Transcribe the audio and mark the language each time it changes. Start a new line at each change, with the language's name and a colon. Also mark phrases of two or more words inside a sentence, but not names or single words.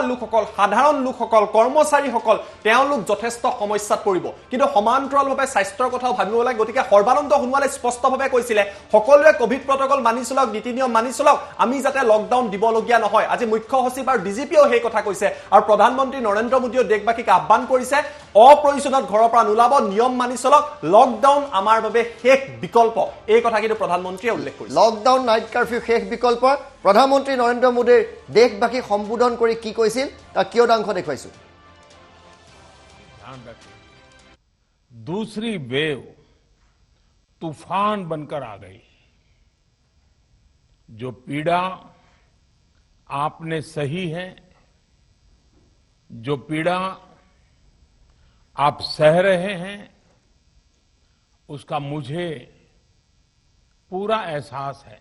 Assamese: লোকসকল সাধাৰণ লোকসকল কৰ্মচাৰীসকল তেওঁলোক যথেষ্ট সমস্যাত পৰিব কিন্তু সমান্তৰালভাৱে স্বাস্থ্যৰ কথাও ভাবিব লাগে গতিকে সৰ্বানন্দ সোণোৱালে স্পষ্টভাৱে কৈছিলে সকলোৱে
English: Covid protocol
Assamese: মানি চলক নীতি নিয়ম মানি চলক আমি যাতে লকডাউন দিবলগীয়া নহয় আজি মুখ্য সচিব আৰু ডিজিপিও সেই কথা কৈছে আৰু প্ৰধানমন্ত্ৰী নৰেন্দ্ৰ মোদীয়ে দেশবাসীক আহ্বান কৰিছে অপ্ৰয়োজনত ঘৰৰ পৰা নোলাব নিয়ম মানি চলক লকডাউন আমাৰ বাবে শেষ বিকল্প এই কথা কিন্তু প্ৰধানমন্ত্ৰীয়ে উল্লেখ কৰিছে
English: lockdown night curfew
Assamese: শেষ বিকল্প প্ৰধানমন্ত্ৰী নৰেন্দ্ৰ মোদীৰ দেশবাসীক সম্বোধন কৰি কি কৈছিল তাৰ কিয়দাংশ দেখুৱাইছো
Hindi: ध्यान रखें दूसरी वेव तूफान बनकर आ गई जो पीड़ा आपने सही है जो पीड़ा आप सह रहे हैं उसका मुझे पूरा एहसास है